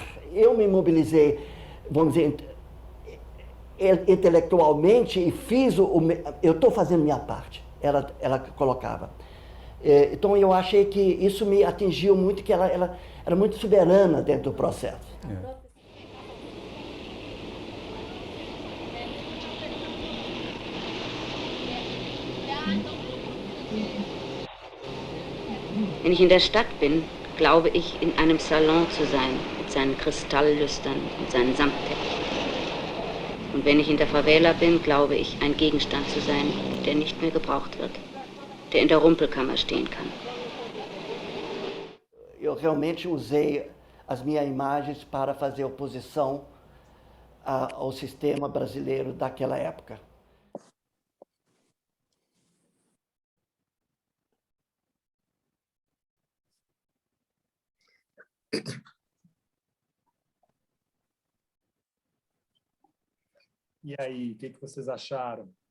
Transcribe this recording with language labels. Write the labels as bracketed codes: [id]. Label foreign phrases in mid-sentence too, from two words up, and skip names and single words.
[pt] Eu me mobilizei, vamos dizer, intelectualmente e eu estou fazendo minha parte, ela colocava. Então eu achei que isso me atingiu muito, que ela era muito soberana dentro do processo. [de] Wenn ich in der Stadt bin, glaube ich, in einem Salon zu sein, mit seinen Kristalllüstern und seinen Samtteppichen. Und wenn ich in der Favela bin, glaube ich, ein Gegenstand zu sein, der nicht mehr gebraucht wird, der in der Rumpelkammer stehen kann. [pt] Eu realmente usei as minhas imagens para fazer oposição ao sistema brasileiro daquela época. E aí, o que vocês acharam?